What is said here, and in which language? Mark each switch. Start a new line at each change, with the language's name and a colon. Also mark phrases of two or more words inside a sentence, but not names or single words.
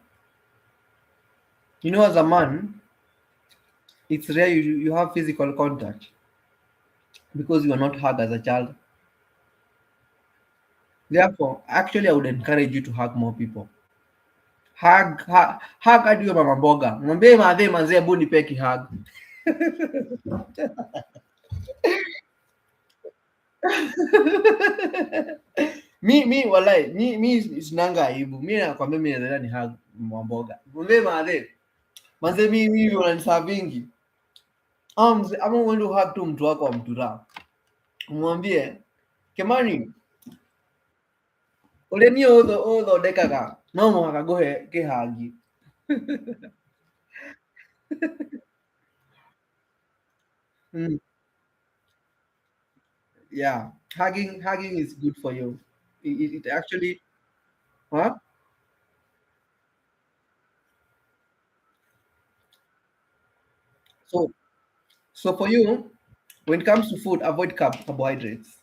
English: You know, as a man, it's rare you have physical contact because you are not hugged as a child. Therefore, actually, I would encourage you to hug more people.
Swahili: Hug hadi huyo mama mboga, mwambie madhe manze, hebu nipe hug. Mi walai, mi sinanga aibu. Mi nakwambia mi nadhani ni hug mama mboga. Mwambie madhe manze, mi hivi unanisa vingi. Ama uende hug tu mtu wako wa mtura, umwambie Kemani,
Kikuyu: ũrĩa niĩ ũthondekaga no mũhaka ngũhe kĩhangi.
English: Mm, yeah, hugging is good for you. It actually, huh? So so for you, when it comes to food, avoid carbohydrates.